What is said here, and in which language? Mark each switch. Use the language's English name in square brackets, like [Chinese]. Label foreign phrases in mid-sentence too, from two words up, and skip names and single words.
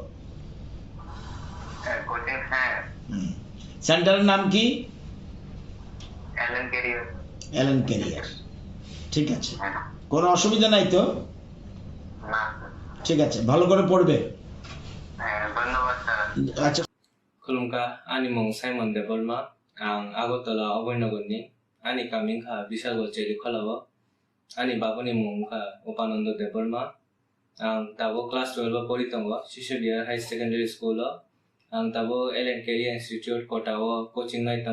[Bangla] কোচিং হ্যাঁ। হুম। সেন্টারের নাম কি? এলেন কেরিয়ার। এলেন ক্যারিয়ার। ঠিক আছে, হ্যাঁ। কোনো অসুবিধা নাই তো? না স্যার। ঠিক আছে, ভালো করে পড়বে। হ্যাঁ ধন্যবাদ স্যার। আচ্ছা। [Kok Borok] खुलुमगा आंनि मुं साइमन देबरमा आं आगरतला अभयनगरनि आंनि गामिखा बिशालगड़ चेलिखलाव आंनि बाबुनि मुंखा उपानन्द देबरमा आं दाबो क्लास 12 पढ़ि दङ शिशु बिहार हाई सेकेन्डारि स्कुलाव आं दाबो एलेन केरियार इन्स्टिट्यूट कोटाव कोचिं नाय दङ